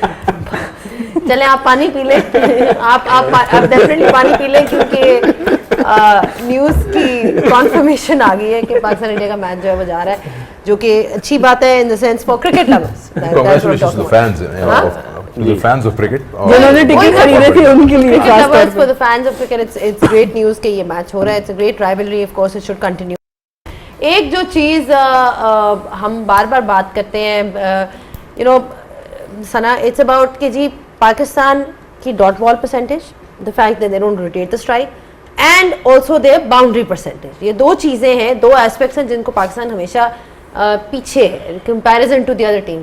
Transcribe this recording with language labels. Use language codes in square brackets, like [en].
[hi] चले आप पानी पी लें, आप डेफिनेटली पानी पी लें, क्योंकि न्यूज़ की कॉन्फर्मेशन आ गई है कि पाकिस्तान इंडिया का मैच जो है वो जा रहा है, जो कि अच्छी बात है in the sense for cricket lovers. [en] Congratulations to the fans, the fans of cricket. [hi] जिन्होंने टिकट खरीदे थे उनके लिए खास तौर पे। [en] For the fans of cricket, it's great news [hi] कि ये मैच हो रहा है। [en] It's a great rivalry, of course it should continue. [hi] एक जो चीज़ हम बार बार बात करते हैं, you know Sana, it's about कि जी पाकिस्तान की dot ball percentage, [en] The fact that they don't rotate the strike, and also their boundary percentage. [hi] ये दो चीज़ें हैं, दो एस्पेक्ट्स हैं जिनको पाकिस्तान हमेशा पीछे है [en] Comparison to the other team.